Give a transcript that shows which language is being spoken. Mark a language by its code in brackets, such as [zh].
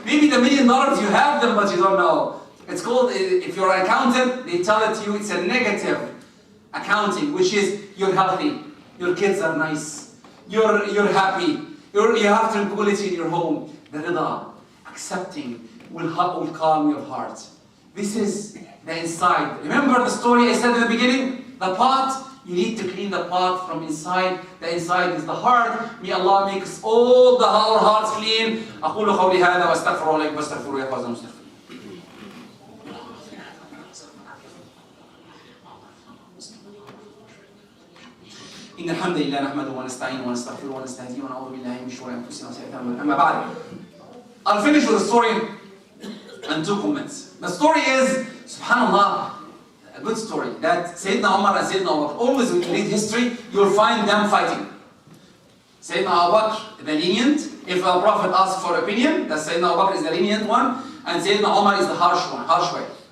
[en] Maybe the $1 million, you have them, but you don't know. It's called, if you're an accountant, they tell it to you, it's a negative accounting, which is you're healthy, your kids are nice, you're happy, you have tranquility in your home. The rida, accepting, will calm your heart. This is the inside. Remember the story I said in the beginning? The pot, you need to clean the pot from inside. The inside is the heart. May Allah make us all our hearts clean. [ar] أقول قولي هذا وأستغفر الله واستغفروا يا فوز المستغفرين. إن الحمد لله نحمده ونستعينه ونستغفره ونستهديه ونعوذ بالله من شرور أنفسنا وسيئات أعمالنا. أما بعد, [en] I'll finish with a story and 2 comments. The story is, subhanallah, a good story, that Sayyidina Umar and Sayyidina Abu Bakr, always when you read history, you'll find them fighting. Sayyidina Abu Bakr, the lenient. If a prophet asks for opinion, that Sayyidina Abu Bakr is the lenient one, and Sayyidina Umar is the harsh one, harsh way.